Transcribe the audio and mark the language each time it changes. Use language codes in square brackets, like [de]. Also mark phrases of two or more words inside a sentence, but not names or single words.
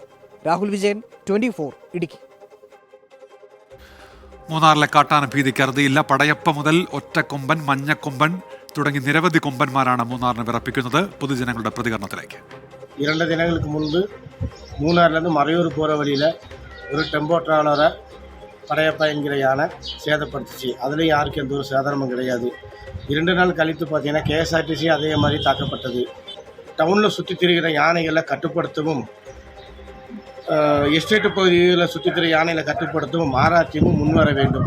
[ml] രാഹുൽ വിജയൻ, 24 ഇടുക്കി. മൂന്നാറിലെ കാട്ടാന ഭീതിക്ക് അറുതിയില്ല. പടയപ്പ മുതൽ ഒറ്റക്കൊമ്പൻ, മഞ്ഞക്കൊമ്പൻ തുടങ്ങി നിരവധി കൊമ്പന്മാരാണ് മൂന്നാറിനെ വിറപ്പിക്കുന്നത്. പൊതുജനങ്ങളുടെ പ്രതികരണത്തിലേക്ക്. [ta] 2 [ml] ദിനങ്ങൾക്ക് മുൻപ് [ta] മൂന്നാറിലിருந்து മറയൂർ போகிற வழியில் ஒரு டெம்போ டிராவலரை படையப்பா என்கிற யானை சேதப்படுத்துச்சு. அதுலேயும் யாருக்கும் எந்த ஒரு சேதாரமும் கிடையாது. 2 நாள் கழித்து பார்த்தீங்கன்னா KSRTC அதே மாதிரி தாக்கப்பட்டது. டவுனில் சுற்றி திரிகிற யானைகளை கட்டுப்படுத்தவும், எஸ்டேட்டு பகுதியில் சுற்றி திரிகிற யானைகளை கட்டுப்படுத்தவும் RRTயும் முன்வர வேண்டும்.